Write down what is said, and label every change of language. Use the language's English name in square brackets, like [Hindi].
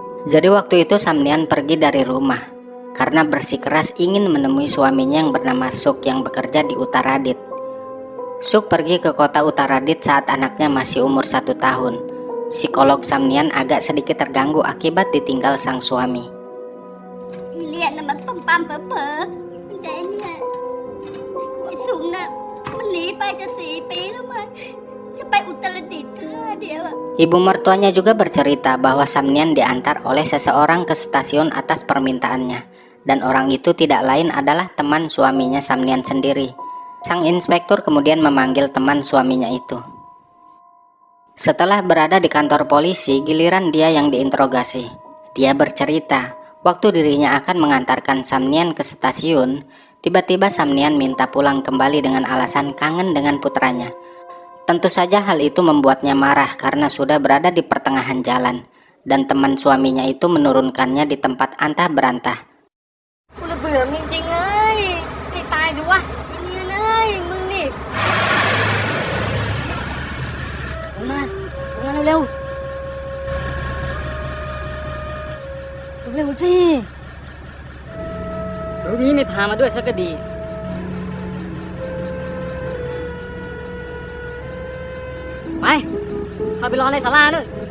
[Indonesian] Jadi waktu itu Samnian pergi dari rumah karena bersikeras ingin menemui suaminya yang bernama Suk yang bekerja di Uttaradit. Suk pergi ke kota Uttaradit saat anaknya masih umur 1 tahun. Psikolog Samnian agak sedikit terganggu akibat ditinggal sang suami. [Thai] Iniมันปั๊มๆเป๋อๆแต่เนี่ยไอ้สุงน่ะมันหนีไปจะ4 ปีแล้วมั้งจะไปอุตรดิตถ์ท่าเดียว [Indonesian] Ibu mertuanya juga bercerita bahwa Samnian diantar oleh seseorang ke stasiun atas permintaannya, dan orang itu tidak lain adalah teman suaminya Samnian sendiri. Sang inspektur kemudian memanggil teman suaminya itu. Setelah berada di kantor polisi, giliran dia yang diinterogasi. Dia bercerita, waktu dirinya akan mengantarkan Samnian ke stasiun, tiba-tiba Samnian minta pulang kembali dengan alasan kangen dengan putranya. Tentu saja hal itu membuatnya marah karena sudah berada di pertengahan jalan, dan teman suaminya itu menurunkannya di tempat antah berantah. [Thai] กูระเบื่อมึงจริงๆเลยให้ตายสิวะไอ้เนี่ยเลยมึงนี่ลงมาเร็วเร็วสิรู้นี้ไม่พามาด้วยสักก็ดีไปเข้าไปรอในศาลาด้วย